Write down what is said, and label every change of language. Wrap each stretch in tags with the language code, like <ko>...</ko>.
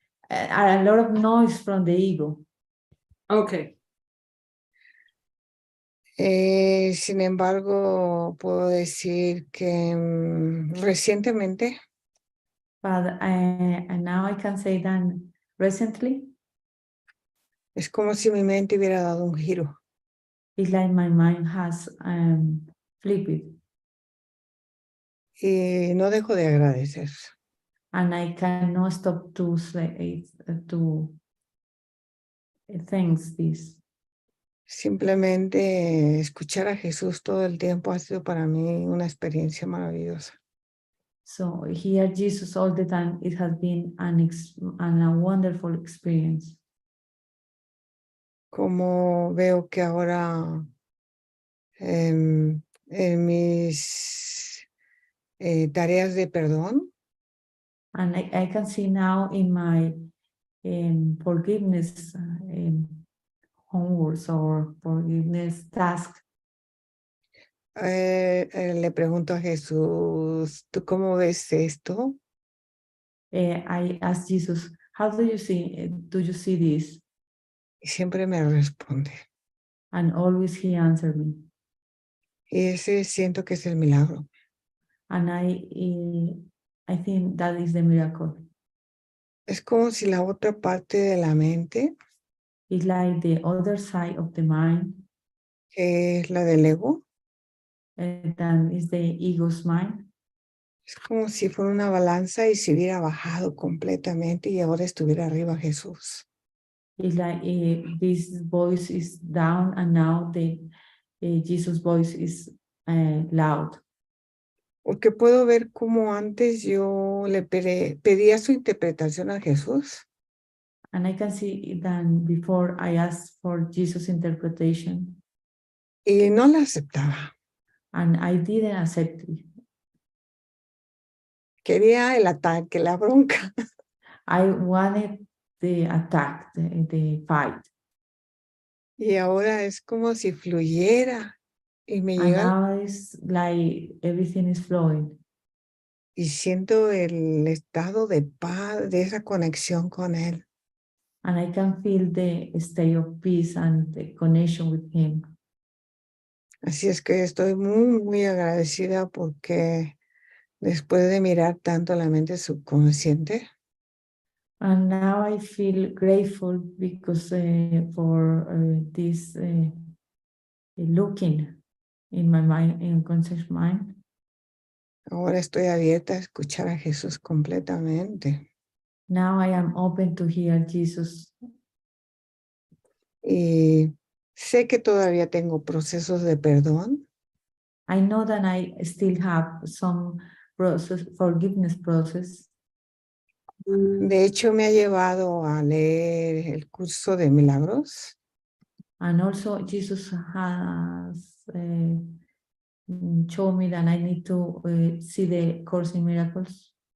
<en>A lot of noise from the ego. Okay.</en> <es>Sin embargo, puedo decir que recientemente</es> <en>But and now I can say that recently,</en> <es>es como si mi mente hubiera dado un giro.</es> <en>it's like my mind has flipped.</en> <es>Y no dejo de agradecer.</es> <en>And I cannot stop to say to thanks this.</en> <es>Simplemente escuchar a Jesús todo el tiempo ha sido para mí una experiencia maravillosa.</es> <en>So hear Jesus all the time. It has been a wonderful experience.</en> <es>Como veo que ahora en mis tareas de perdón,</es> <en>And I can see now in my forgiveness homeworks or forgiveness task.</en> <es>Le pregunto a Jesús, ¿tú cómo ves esto?</es> <en>I asked Jesus, how do you see this?</en> <es>Y siempre me responde.</es> <en>And always he answered me.</en> <es>Y ese siento que es el milagro.</es> <en>And I think that is the miracle.</en> <es>Es como si la otra parte de la mente,</es> <en>It's like the other side of the mind,</en> <es>que es la del ego,</es> <en>that is the ego's mind.</en> <es>es como si fuera una balanza y se hubiera bajado completamente y ahora estuviera arriba Jesús.</es> <en>It's like this voice is down and now the Jesus voice is loud.</en> <es>Porque puedo ver cómo antes yo le pedía su interpretación a Jesús</es> <en>And I can see that before I asked for Jesus' interpretation</en> <es>y no la aceptaba.</es> <en>and I didn't accept it.</en> <es>Quería el ataque, la bronca.</es> <en>I wanted the attack, the fight.</en> <es>Y ahora es como si fluyera y me</es> <en>And</en> <es>llega</es> <en>now it's like everything is flowing.</en> <es>y siento el estado de paz, de esa conexión con Él.</es> <en>And I can feel the state of peace and the connection with him.</en> <es>Así es que estoy muy, muy agradecida porque después de mirar tanto la mente subconsciente,</es> <en>And now I feel grateful because for this looking in my mind, in conscious mind.</en> <es>ahora estoy abierta a escuchar a Jesús completamente.</es> <en>Now I am open to hear Jesus.</en> <es>Y sé que todavía tengo procesos de perdón,</es> <en>I know that I still have some process, forgiveness process.</en> <es>de hecho me ha llevado a leer el curso de milagros</es> <en>And also Jesus has shown me that I need to see the Course in Miracles.</en>